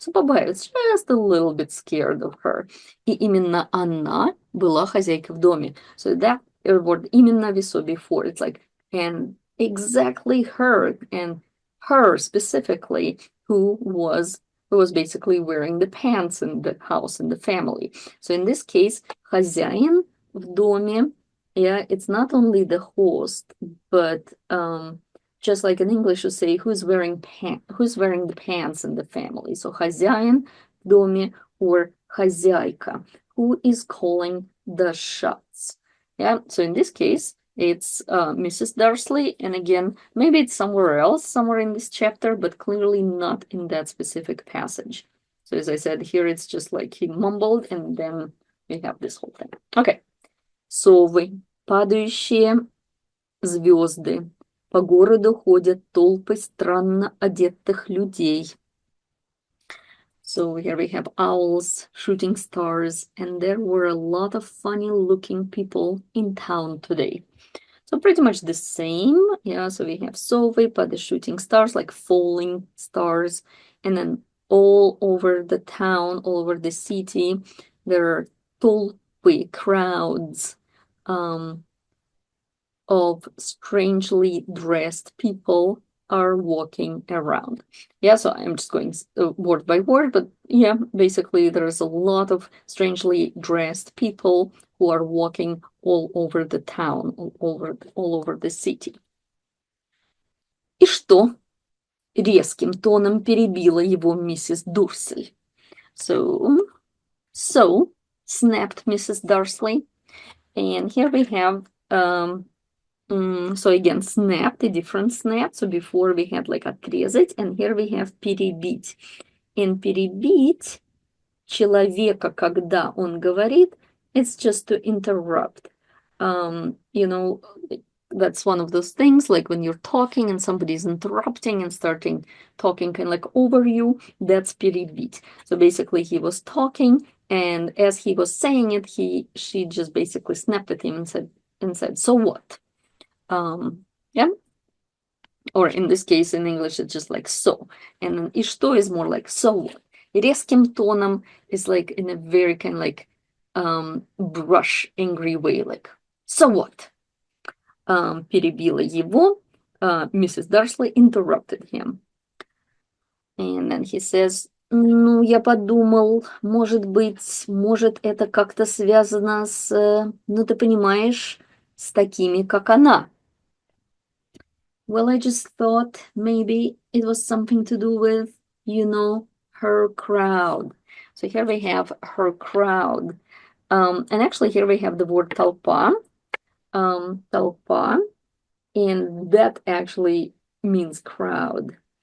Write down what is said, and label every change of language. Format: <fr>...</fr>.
<en>So побаиваться, just a little bit scared of her.</en> <ru>И именно она была хозяйкой в доме.</ru> <en>So that word именно we saw before. It's like, and exactly her, and her specifically, who was basically wearing the pants in the house, in the family. So in this case,</en> <ru>хозяин в доме,</ru> <en>yeah, it's not only the host, but just like in English, you say who's wearing the pants in the family. So</en> <ru>хозяин в доме</ru> <en>or хозяйка, who is calling the shots. Yeah, so in this case, it's Mrs. Dursley, and again, maybe it's somewhere else, somewhere in this chapter, but clearly not in that specific passage. So as I said, here it's just like he mumbled, and then we have this whole thing.</en> <ru>Okay. Совы, падающие звезды. По городу ходят толпы странно одетых людей.</ru> <en>So here we have owls, shooting stars, and there were a lot of funny looking people in town today. So pretty much the same. Yeah, so we have Sove, but the shooting stars, like falling stars, and then all over the town, all over the city, there are толпы, crowds, of strangely dressed people are walking around. Yeah, so I'm just going word by word, but yeah, basically there's a lot of strangely dressed people who are walking all over the town, all over the city.</en> <ru>И что? Резким тоном перебила его миссис Дурсель.</ru> <en>So, snapped Mrs. Dursley. And here we have so again, snapped, a different snap. So before we had like отрезать, and here we have перебить. And</en> <ru>перебить человека, когда он говорит,</ru> <en>it's just to interrupt. You know, that's one of those things, like when you're talking and somebody's interrupting and starting talking kind of like over you, that's перебить. So basically he was talking, and as he was saying it, she just basically snapped at him and said, so what? Yeah, or in this case in English it's just like so, and then</en> <ru>и что</ru> <en>is more like so what.</en> <ru>Резким тоном</ru> <en>is like in a very kind of like brush, angry way, like so what.</en> <ru>Перебила его, Mrs.</ru> <en>Dursley interrupted him. And then he says,</en> <ru>ну, я подумал, может быть, может это как-то связано с, ну, ты понимаешь, с такими, как она.</ru> <en>Well, I just thought maybe it was something to do with, you know, her crowd. So here we have her crowd. And actually here we have the word толпа, толпа, and that actually means crowd.</en>